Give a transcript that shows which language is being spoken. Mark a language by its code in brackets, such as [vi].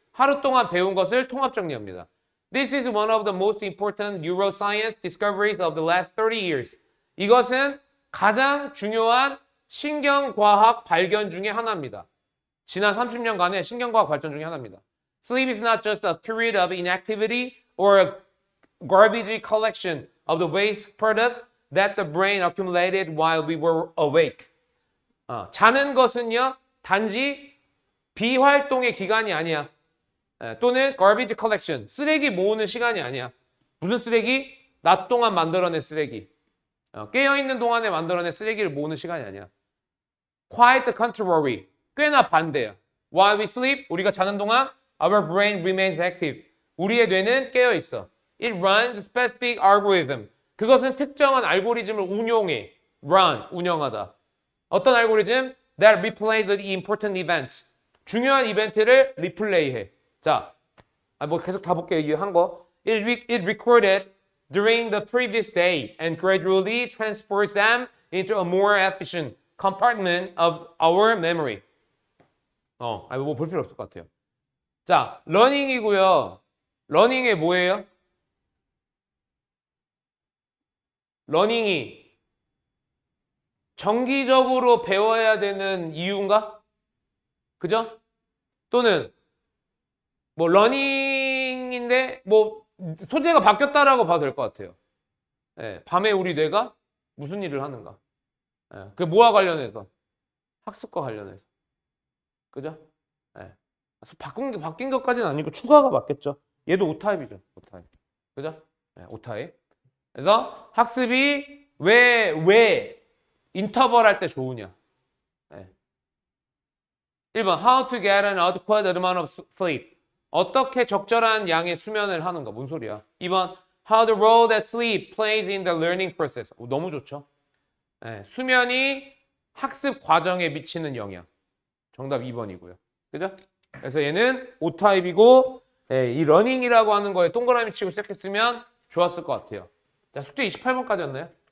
[ko] 하루 동안 배운 것을 통합 정리합니다. [en] This is one of the most important neuroscience discoveries of the last 30 years. [ko] 이것은 가장 중요한 신경과학 발견 중에 하나입니다. 지난 30년간의 신경과학 발전 중에 하나입니다. [en] Sleep is not just a period of inactivity or a garbage collection of the waste product that the brain accumulated while we were awake. [ko] 자는 것은요, 단지 비활동의 기간이 아니야. 또는 garbage collection, 쓰레기 모으는 시간이 아니야. 무슨 쓰레기? 낮 동안 만들어낸 쓰레기. 깨어있는 동안에 만들어낸 쓰레기를 모으는 시간이 아니야. [en] Quite the contrary. [ko] 꽤나 반대야. [en] While we sleep, [ko] 우리가 자는 동안 [en] our brain remains active. [ko] 우리의 뇌는 깨어있어. [en] It runs a specific algorithm. [ko] 그것은 특정한 알고리즘을 운용해. 운영하다. 어떤 알고리즘? [en] That replays the important events. [ko] 중요한 이벤트를 리플레이해. 자, 뭐 계속 다 볼게요. 이 한 거. [en] It recorded during the previous day and gradually transfers them into a more efficient compartment of our memory. [ko] 뭐 볼 필요 없을 것 같아요. 자, 러닝이고요. 러닝이 뭐예요? 러닝이 정기적으로 배워야 되는 이유인가? 그죠? 또는 뭐 러닝인데 뭐 소재가 바뀌었다라고 봐도 될 것 같아요. 밤에 우리 뇌가 무슨 일을 하는가? 그게 뭐와 관련해서? 학습과 관련해서. 그죠? 바뀐 것까지는 아니고 추가가 맞겠죠. 얘도 오타입이죠. 오타입. 그죠? 오타입. 그래서 학습이 왜 인터벌 할 때 좋으냐? [en] 1번 how to get an adequate amount of sleep. [ko] 어떻게 적절한 양의 수면을 하는가. 뭔 소리야. [en] 2번 how the role that sleep plays in the learning process. [ko] 너무 좋죠. 네, 수면이 학습 과정에 미치는 영향. 정답 2번이고요. 그죠? 그래서 얘는 O타입이고 이 러닝이라고 하는 거에 동그라미 치고 시작했으면 좋았을 것 같아요. 자, 숙제 28번까지였나요?